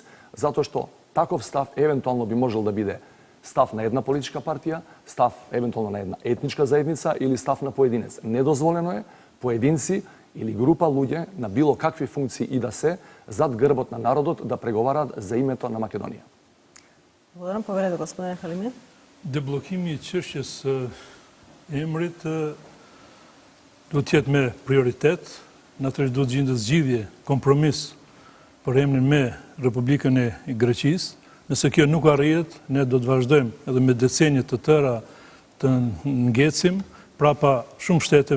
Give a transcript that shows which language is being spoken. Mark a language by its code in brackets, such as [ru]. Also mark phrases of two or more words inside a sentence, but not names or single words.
[mk] Затоа што таков став евентуално би можел да биде став на една политичка партија, став евентуално на една етничка заедница или став на поединец. Недозволено е поединци или група луѓе на било какви функции и да се зад грбот на народот да преговараат за името на Македонија. Благодарам, поверете господин Халими. [sq] Deblokimi i çështjes emrit do të jetë me prioritet, natyrisht do të gjendë zgjidhje, kompromis për emrin me Republikën e Greqisë. Nëse kjo nuk arrihet, ne do të vazhdojmë edhe me decenje të tëra të ngecim prapa shumë shteteve